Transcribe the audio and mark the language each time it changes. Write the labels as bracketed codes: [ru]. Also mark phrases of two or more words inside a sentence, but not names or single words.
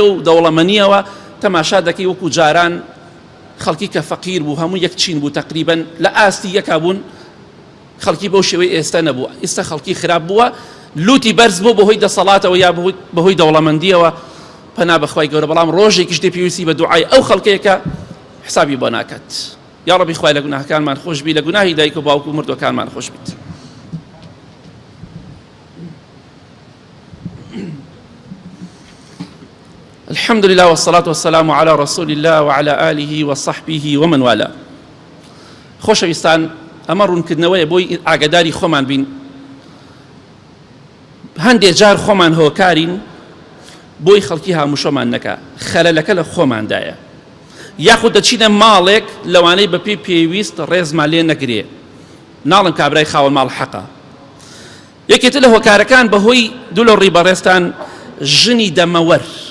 [ckb] و دەوڵەمەنیەوە تەماشا دەکەی وەکو جاران خەڵکی کە فەقیر بوو هەموو یەک چین بوو تەقریبەن لە ئاستی یەکا بوون خەڵکی بەو شێوەی ئێستا نەبووە ئێستا خەڵکی خراپ بووە لوتی بەرز بوو بەهۆی دەسەڵاتەوە یا بەهۆی دەوڵەمەندیەوە پەنا بەخوای گەورە بەڵام ڕۆژێکیش دێ پێویستی بە دوعای ئەو خەڵکەیەکە حسابی بۆ ناکات یا ڕەبی خوای لە گوناهەکانمان خۆش بی لە گوناهی دایک و باوک و مردوەکانمان خۆش بیت [ar] الحمد لله والصلاة والسلام على رسول الله وعلى آله وصحبه ومن والاه [ckb] خۆشەویستان ئەمە ڕوونکردنەوەیە بۆی ئاگاداری خۆمان بین هەندێک جار خۆمان هۆکارین بۆی خەڵکی هاموشۆمان نەکا خەلەلەکە لە خۆماندایە یاخود دەچینە ماڵێک لەوانەی بە پێی پێویست ڕێزمان لێ نەگرێ ناڵم کابرای خاوەن ماڵ حەقە یەکێتر لە هۆکارەکان بەهۆی دوو لە ڕیبەڕێستان ژنی دەمەوەر